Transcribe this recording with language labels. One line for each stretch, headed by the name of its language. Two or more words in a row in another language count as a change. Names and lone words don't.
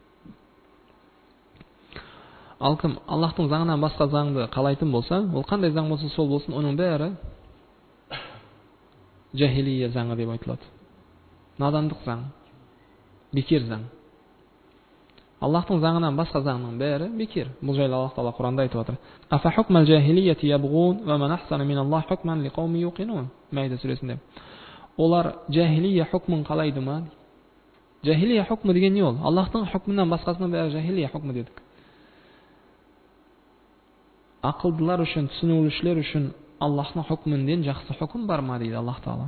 Kazakh: Ал кім Аллахтың заңынан басқа заңды қалайтын болса, ол қандай заң болса сол болсын, оның бәрі жахилия заңы деп айтылады. Надандық заң, бекер заң. Аллахтың заңынан басқа заңның бәрі бекер. Бұл жайлы Аллах Тағала Құранда айтып жатыр.
Arabic: أفـ حكم الجاهلية يبغون و من أحسن من الله حكما لقوم يوقنون. Маида сүресінде.
Kazakh: Олар жахилия хукмын қалайды ма? Жахилия хукмы деген не ол? Аллахтың хукмынан басқасының бәрі жахилия хукмы дедік. Ақылдылар үшін, түсінушілер үшін Аллахтың хукмінден жақсы хукм бар ма дейді Аллах Тағала.